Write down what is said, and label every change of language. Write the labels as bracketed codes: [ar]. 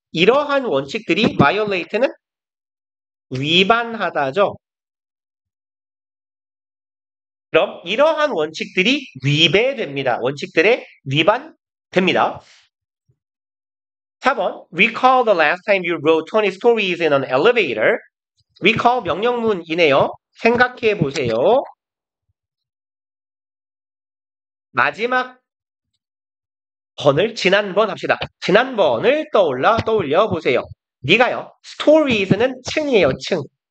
[ko] 이러한 원칙들이 violate는 위반하다죠. 그럼 이러한 원칙들이 위배됩니다. 원칙들에 위반됩니다. 4번. [en] Recall the last time you wrote 20 stories in an elevator. [ko] Recall 명령문이네요. 생각해 보세요. 마지막 번을 지난번 합시다. 지난번을 떠올려 보세요. 네가요. stories는 층이에요. 층.